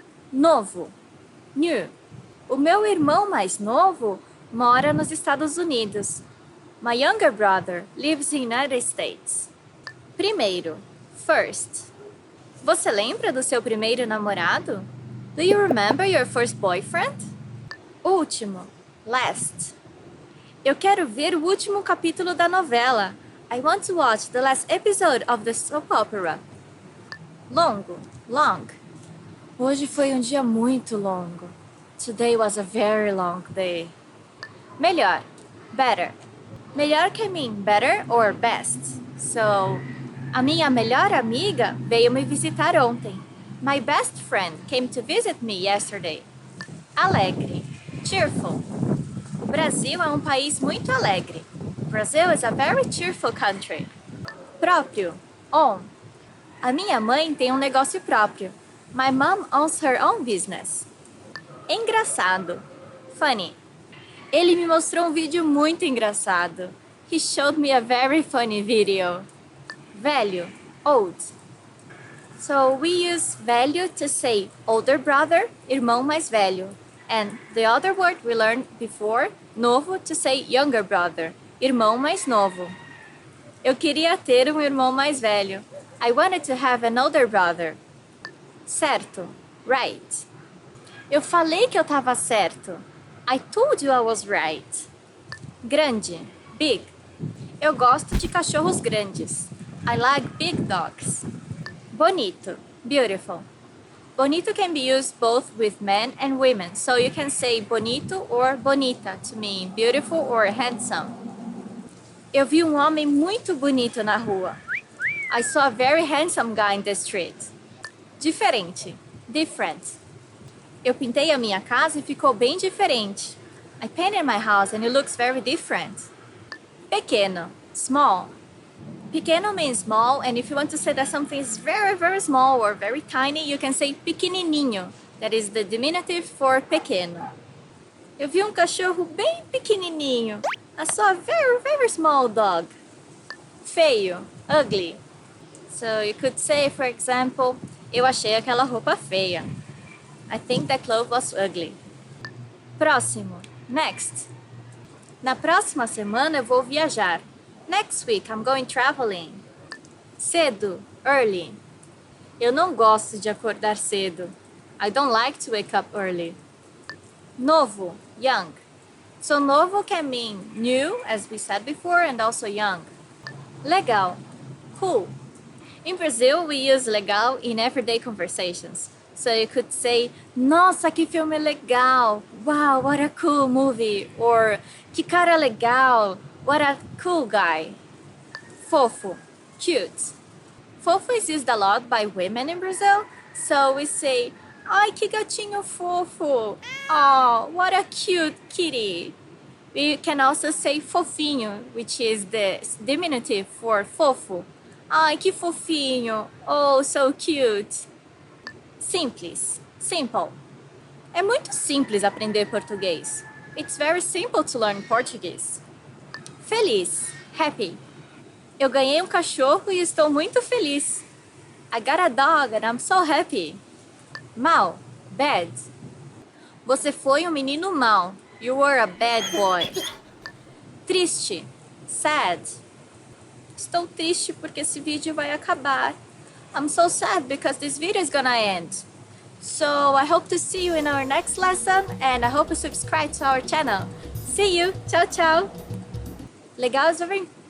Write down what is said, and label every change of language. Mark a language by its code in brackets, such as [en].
[pt] Novo, new. O meu irmão mais novo mora nos Estados Unidos. [en] My younger brother lives in United States. [pt] Primeiro, first. Você lembra do seu primeiro namorado? [en] Do you remember your first boyfriend? [pt] Último, last. Eu quero ver o último capítulo da novela. [en] I want to watch the last episode of the soap opera. [pt] Longo, long. Hoje foi um dia muito longo. [en] Today was a very long day. Melhor, better. Melhor can mean better or best. [pt] So, a minha melhor amiga veio me visitar ontem. [en] My best friend came to visit me yesterday. [pt] Alegre, cheerful. O Brasil é um país muito alegre. [en] Brazil is a very cheerful country. [pt] Próprio, own. A minha mãe tem um negócio próprio. [en] My mom owns her own business. [pt] Engraçado, funny. Ele me mostrou um vídeo muito engraçado. [en] He showed me a very funny video. [pt] Velho, old. [en] So we use velho to say older brother, [pt] irmão mais velho. [en] And the other word we learned before, novo, to say younger brother, [pt] irmão mais novo. Eu queria ter um irmão mais velho. [en] I wanted to have an older brother. [pt] Certo, right. Eu falei que eu estava certo. [en] I told you I was right. [pt] Grande, big. Eu gosto de cachorros grandes. [en] I like big dogs. Bonito, beautiful. Bonito can be used both with men and women, so you can say bonito or bonita to mean beautiful or handsome. [pt] Eu vi um homem muito bonito na rua. [en] I saw a very handsome guy in the street. [pt] Diferente, different. Eu pintei a minha casa e ficou bem diferente. [en] I painted my house and it looks very different. Pequeno, small. Pequeno means small, and if you want to say that something is very, very small or very tiny, you can say pequenininho. That is the diminutive for pequeno. [pt] Eu vi um cachorro bem pequenininho. [en] I saw a very, very small dog. Feio, ugly. So you could say, for example, [pt] eu achei aquela roupa feia. [en] I think that clothes was ugly. [pt] Próximo, next. Na próxima semana eu vou viajar. [en] Next week I'm going traveling. [pt] Cedo, early. Eu não gosto de acordar cedo. [en] I don't like to wake up early. Novo, young. So novo can mean new, as we said before, and also young. Legal, cool. In Brazil, we use legal in everyday conversations. So you could say, [pt] nossa, que filme legal. [en] Wow, what a cool movie. Or, [pt] que cara legal. [en] What a cool guy. Fofo, cute. Fofo is used a lot by women in Brazil. So we say, [pt] ai, que gatinho fofo. [en] Oh, what a cute kitty. We can also say fofinho, which is the diminutive for fofo. [pt] Ai, que fofinho. [en] Oh, so cute. [pt] Simples, simple. É muito simples aprender português. [en] It's very simple to learn Portuguese. [pt] Feliz, happy. Eu ganhei um cachorro e estou muito feliz. [en] I got a dog and I'm so happy. [pt] Mal, bad. Você foi um menino mau. [en] You were a bad boy. Triste, sad. [pt] Estou triste porque esse vídeo vai acabar. [en] I'm so sad because this video is gonna end. So I hope to see you in our next lesson and I hope you subscribe to our channel. See you. Tchau, tchau. Legal is very...